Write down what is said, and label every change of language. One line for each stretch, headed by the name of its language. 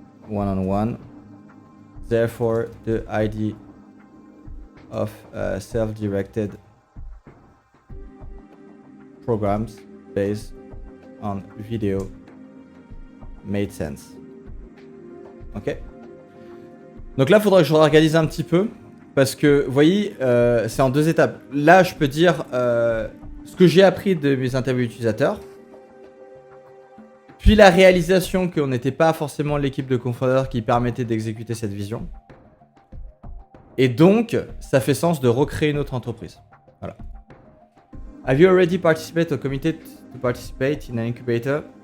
English: One-on-one. Therefore, the idea of self-directed programs based on video made sense. Ok.
French: Donc là, il faudra que je réorganise un petit peu. Parce que, vous voyez, c'est en deux étapes. Là, je peux dire ce que j'ai appris de mes interviews utilisateurs. Puis la réalisation qu'on n'était pas forcément l'équipe de cofondeurs qui permettait d'exécuter cette vision. Et donc, ça fait sens de recréer une autre entreprise. Voilà.
English: Have you already participated or committed to participate in an incubator?